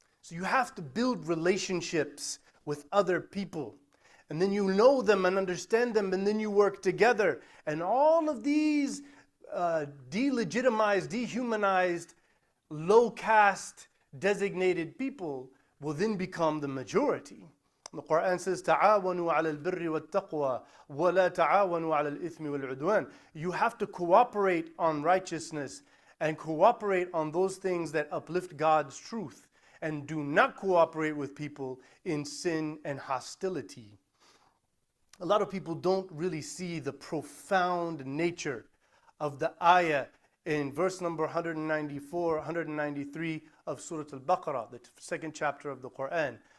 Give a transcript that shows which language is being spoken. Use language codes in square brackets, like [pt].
[en] So you have to build relationships with other people. And then you know them and understand them, and then you work together. And all of these delegitimized, dehumanized, low caste designated people will then become the majority. The Quran says, [ar] تعاونوا على البر والتقوى ولا تعاونوا على الإثم والعدوان. [en] You have to cooperate on righteousness and cooperate on those things that uplift God's truth, and do not cooperate with people in sin and hostility. A lot of people don't really see the profound nature of the ayah in verse number 194, 193 of Surah Al-Baqarah, the second chapter of the Quran.